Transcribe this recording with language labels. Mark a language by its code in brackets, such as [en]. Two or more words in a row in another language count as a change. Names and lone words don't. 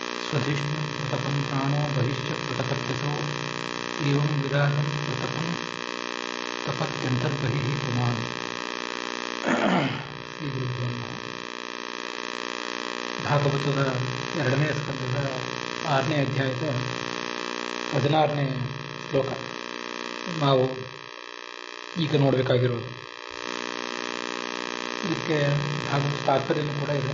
[sa] स्वधिष्णुं पृथकं प्राणो बहिश्च पृथकत्यसौ एवं विराजं पृथकं तपत्यन्तर्बहिः पुमान्. ಶ್ರೀ ಗುರುಭ್ಯೋ ನಮಃ. [kn] ಭಾಗವತದ 2ನೇ ಸ್ಕಂದದ 6ನೇ ಅಧ್ಯಾಯದ 16ನೇ ಶ್ಲೋಕ ನಾವು ಈಗ ನೋಡಬೇಕಾಗಿರೋದು. ಇದಕ್ಕೆ ಭಾಗವತ ತಾತ್ಪರ್ಯನೂ ಕೂಡ ಇದೆ.